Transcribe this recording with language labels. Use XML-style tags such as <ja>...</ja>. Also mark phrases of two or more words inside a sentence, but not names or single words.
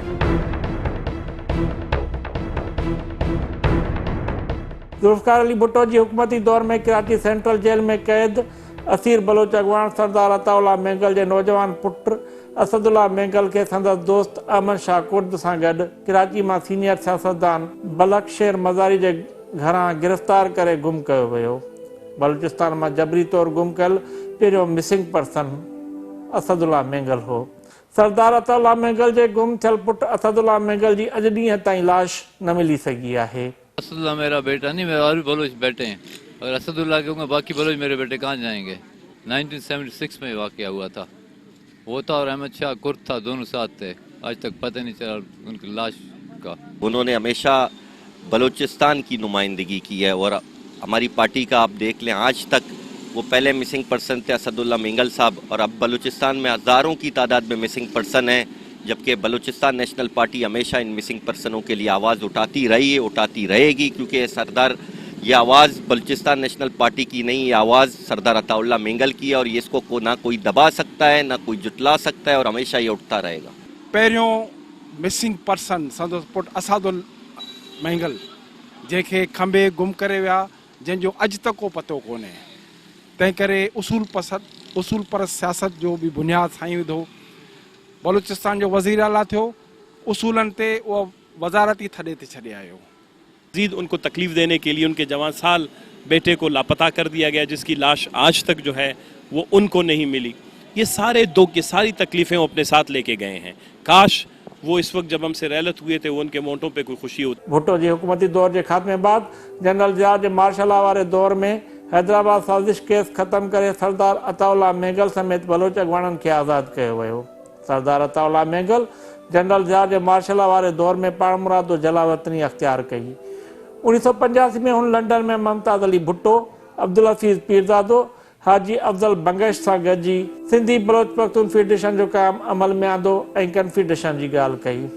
<sd>ज़ुल्फ़िकार अली भुट्टो जी हुकूमती दौर में कराची सेंट्रल जेल में क़ैद असीर बलोच अॻवान सरदार अताउल्ला मेंगल जे नौजवान पुट असदुल्ला मेंगल खे संदसि दोस्त अहमद शाह कुर्द सां गॾु कराची मां सीनियर सियासतदान बलखशेर मज़ारी जे घरां गिरफ़्तार करे गुम कयो वियो। बलूचिस्तान मां जबरी तौरु गुम कयल पहिरियों</sd> <en>missing person</en> <sd>असदुल्ला मेंगल हो। सरदार अताउल्ला मेंगल जे गुम थियल पुट असदुल्ला मेंगल जी अॼु ॾींहं ताईं लाश न मिली सघी आहे।</sd> <ur>اسد اللہ میرا بیٹا نہیں، میرے اور بھی بلوچ بیٹے ہیں، اور اسد اللہ کے ہوں گے باقی بلوچ میرے بیٹے کہاں جائیں گے. 1976 میں واقعہ ہوا تھا، وہ تھا اور احمد شاہ کرد تھا، دونوں ساتھ تھے. آج تک پتا نہیں چلا ان کی لاش کا. انہوں نے ہمیشہ بلوچستان کی نمائندگی کی ہے اور ہماری پارٹی کا آپ دیکھ لیں، آج تک وہ پہلے</ur> <en>missing person</en> <ur>تھے اسد اللہ مینگل صاحب، اور اب بلوچستان میں ہزاروں کی تعداد میں</ur> <en>missing person</en> <ur>ہیں، جبکہ بلوچستان نیشنل پارٹی ہمیشہ ان</ur> <en>missing persons</en> <ur>کے لیے آواز اٹھاتی رہی ہے، اٹھاتی رہے گی، کیونکہ سردار یہ آواز بلوچستان نیشنل پارٹی کی نہیں، یہ آواز سردار عطاء اللہ مینگل کی ہے، اور یہ اس کو نہ کوئی دبا سکتا ہے نہ کوئی جھٹلا سکتا ہے، اور ہمیشہ یہ اٹھتا رہے گا.</ur> <sd>पहिरियों</sd> <en>missing person</en> <sd>संदसि पुट असदुल मेंगल जंहिंखे खंबे गुम करे विया, जंहिंजो अॼु तक को पतो कोन्हे। तंहिं करे उसूल परस्त सियासत जो बि बुनियादु साईं विधो। बलूचिस्तान जो वज़ीर आला थियो, उसूलनि ते उहो वज़ारती थॾे ते छॾे आयो।</sd> <ur>مزید ان کو تکلیف دینے کے لیے ان کے جوان سال بیٹے کو لاپتا کر دیا گیا، جس کی لاش آج تک جو ہے وہ ان کو نہیں ملی. یہ ساری تکلیفیں وہ اپنے ساتھ لے کے گئے ہیں. کاش وہ اس وقت جب ہم سے رحلت ہوئے تھے وہ ان کے موٹوں پہ کوئی خوشی ہوتی.</ur> <sd>भुट्टो जी हुकूमती दौर के खात्मे बाद जनरल जॉर्ज मार्शल वारे दौर में हैदराबाद साजिश केस ख़त्म करे सरदार अताउल्ला मेंगल समेत बलोच अॻवाननि खे आज़ाद कयो वियो। सरदार अताउल्ला मेंगल जनरल जॉर्ज मार्शल वारे दौर में पाण मुरादो जलावतनी अख्तियार कई। 1985 में हुन लंडन में मुमताज़ अली भुट्टो, अब्दुल हफीज़ पीरज़ादो, हाजी अफज़ल बंगश सां गॾिजी सिंधी बलोच पख्तून फेडरेशन जो क़याम अमल में आंदो ऐं कन्फेडरेशन जी ॻाल्हि कई।</sd>